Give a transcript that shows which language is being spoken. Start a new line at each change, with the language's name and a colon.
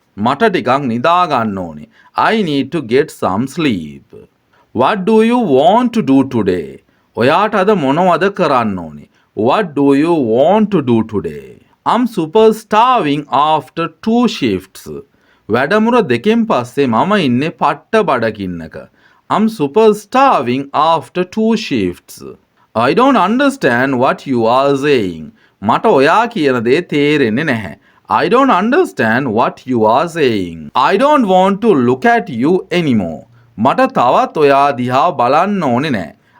Sinhala: මට ටිකක් නිදා ගන්න ඕනේ.
English: I need to get some sleep. What do you want to do today?
Sinhala: ඔයාට අද මොනවද කරන්න ඕනේ?
English: What do you want to do today? I'm super starving after 2 shifts.
Sinhala: වැඩමුර දෙකෙන් පස්සේ මම ඉන්නේ පට්ට බඩකින්නක.
English: I'm super starving after 2 shifts. I don't understand what you are saying.
Sinhala: මට ඔයා කියන දේ තේරෙන්නේ නැහැ.
English: I don't understand what you are saying. I don't want to look at you anymore.
Sinhala: මට තවත් ඔයා දිහා බලන්න ඕනේ නැහැ.